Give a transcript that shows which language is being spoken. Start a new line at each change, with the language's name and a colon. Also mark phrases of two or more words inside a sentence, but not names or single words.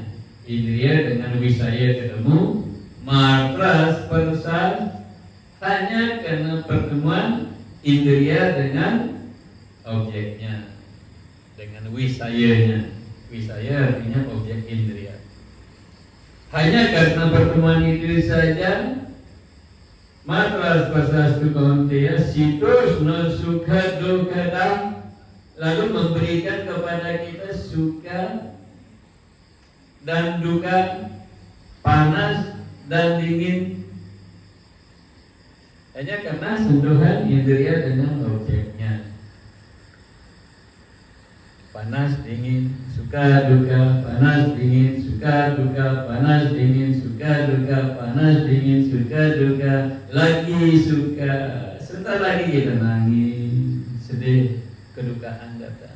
Indonesian: Indria dengan wisaya ketemu,
Sanskrit: matras persa
Indonesian: hanya karena pertemuan indria dengan objeknya, dengan wisayanya. Wisaya artinya objek indria. Hanya karena pertemuan itu saja,
Sanskrit: matras pasastu kaunteya situs no sukha dukkha,
Indonesian: lalu memberikan kepada kita suka dan duka, panas dan dingin, hanya karena sentuhan indria dengan objeknya. Panas dingin, suka duka, panas dingin, suka duka, panas dingin, suka duka, panas dingin, suka duka, lagi suka, sebentar lagi kita nangis, sedih, kedukaan datang.